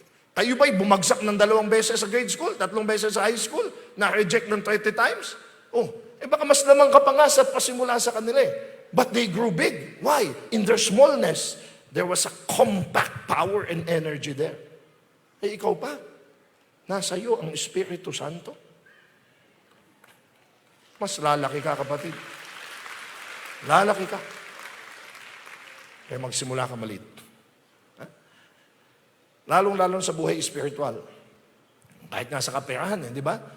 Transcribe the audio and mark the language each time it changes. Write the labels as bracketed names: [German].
[Filipino] Kayo ba'y bumagsak ng 2 beses sa grade school, 3 beses sa high school, na-reject ng 30 times? Baka mas lamang ka pa nga sa pasimula sa kanila eh. [English] But they grew big. Why? In their smallness, there was a compact power and energy there. [Filipino] Ikaw pa, nasa iyo ang Espiritu Santo. Mas lalaki ka, kapatid. Lalaki ka. Kaya magsimula ka maliit. Lalong-lalong sa buhay espiritual. Kahit nga sa kaperahan, di ba?